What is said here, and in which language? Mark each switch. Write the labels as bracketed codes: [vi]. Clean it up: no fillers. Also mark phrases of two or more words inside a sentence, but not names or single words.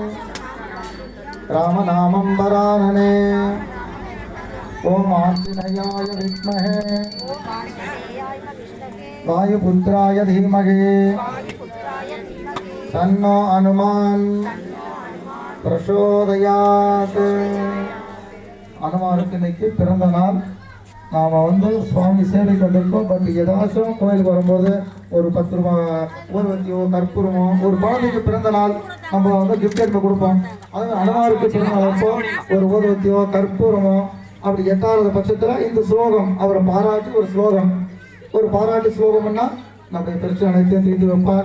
[sa] रामनामं वरानने ओम आंजनेयाय विद्महे वायुपुत्राय धीमहि तन्नो हनुमान् प्रचोदयात् [ta] ஹனுமானுக்கு இன்னைக்கு பிறந்த நாள். நாம் சுவாமி சேவை கொண்டிருக்கோம். பட் ஏதாச்சும் கோயிலுக்கு வரும்போது ஒரு 10 ரூபாய் ஊர்வத்தியோ கற்பூரமோ ஒரு குழந்தைக்கு பிறந்த நாள் நம்ம கிஃப்ட் எடுத்து கொடுப்போம். அது அனுமாருக்கு பிறந்த நாள் அப்போ ஒரு ஊர்வத்தியோ கற்பூரமோ அப்படி எட்டாவது பட்சத்தில் இந்த ஸ்லோகம் அவரை பாராட்டி ஒரு பாராட்டு ஸ்லோகம்னா நம்முடைய பிரச்சனை அனைத்தையும் தீர்த்து வைப்பார்.